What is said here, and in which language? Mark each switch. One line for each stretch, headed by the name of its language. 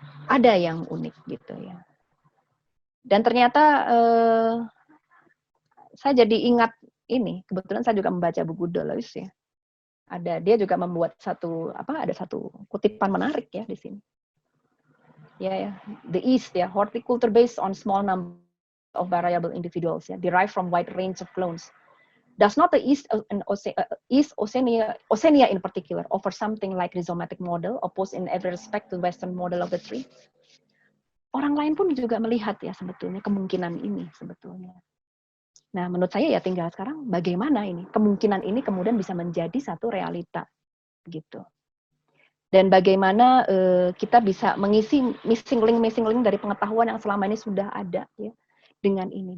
Indonesian: Ada yang unik gitu ya. Dan ternyata saya jadi ingat ini, kebetulan saya juga membaca buku Deleuze ya. Dia juga membuat ada satu kutipan menarik ya di sini.
English: Ya, the East ya, horticulture based on small number of variable individuals ya, derived from wide range of clones. Does not the East Oceania in particular offer something like rhizomatic model opposed in every respect to Western model of the tree?
Indonesian: Orang lain pun juga melihat ya sebetulnya kemungkinan ini sebetulnya. Nah, menurut saya ya tinggal sekarang bagaimana ini kemungkinan ini kemudian bisa menjadi satu realita gitu. Dan bagaimana kita bisa mengisi missing link dari pengetahuan yang selama ini sudah ada ya dengan ini.